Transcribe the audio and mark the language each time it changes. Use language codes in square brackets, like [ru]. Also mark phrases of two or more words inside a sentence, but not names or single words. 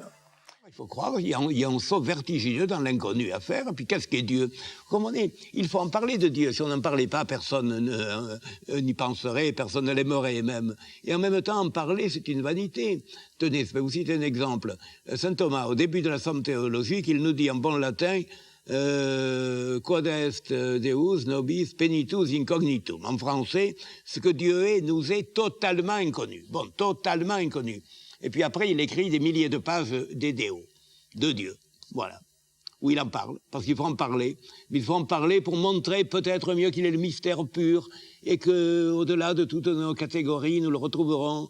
[fr] Il faut croire, il y a un saut vertigineux dans l'inconnu à faire. Et puis qu'est-ce qu'est Dieu? Comme on est, il faut en parler de Dieu. Si on n'en parlait pas, personne n'y penserait, personne ne l'aimerait même. Et en même temps, en parler, c'est une vanité. Tenez, je vais vous citer un exemple. Saint Thomas, au début de la somme théologique, il nous dit en bon latin [la] quod est Deus nobis penitus incognitum. [fr] En français, ce que Dieu est nous est totalement inconnu. Bon, totalement inconnu. Et puis après, il écrit des milliers de pages d'Idéo, de Dieu, voilà, où il en parle, parce qu'il faut en parler. Mais il faut en parler pour montrer peut-être mieux qu'il est le mystère pur, et qu'au-delà de toutes nos catégories, nous le retrouverons.